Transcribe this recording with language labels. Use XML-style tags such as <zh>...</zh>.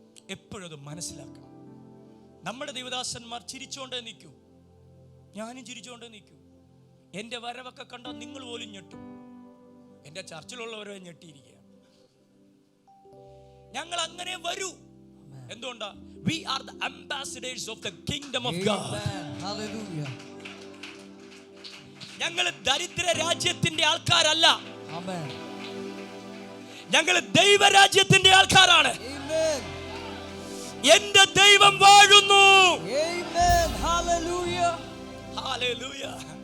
<ml>എപ്പോഴും അത് മനസ്സിലാക്കണം. നമ്മുടെ ദൈവദാസന്മാർ ചിരിച്ചോണ്ടേ നിൽക്കൂ, ഞാനും ചിരിച്ചോണ്ടേ നിൽക്കൂ. എൻ്റെ വരവൊക്കെ കണ്ടാൽ നിങ്ങൾ പോലും ഞെട്ടും. എൻ്റെ ചർച്ചിലുള്ളവരെ ഞെട്ടിയിരിക്കുക. ഞങ്ങൾ അങ്ങനെ വരൂ. എന്തുകൊണ്ടാ?</ml> <en>We are the ambassadors of the kingdom of God. Hallelujah.</en> <ml>ഞങ്ങൾ ദരിദ്ര രാജ്യത്തിന്റെ ആൾക്കാരല്ല.</ml> <en>Amen.</en> <ml>ഞങ്ങൾ ദൈവരാജ്യത്തിന്റെ ആൾക്കാരാണ്.</ml> <en>Amen.</en> <ml>എന്റെ ദൈവം വാഴുന്നു.</ml> <en>Amen. Hallelujah. Hallelujah.</en>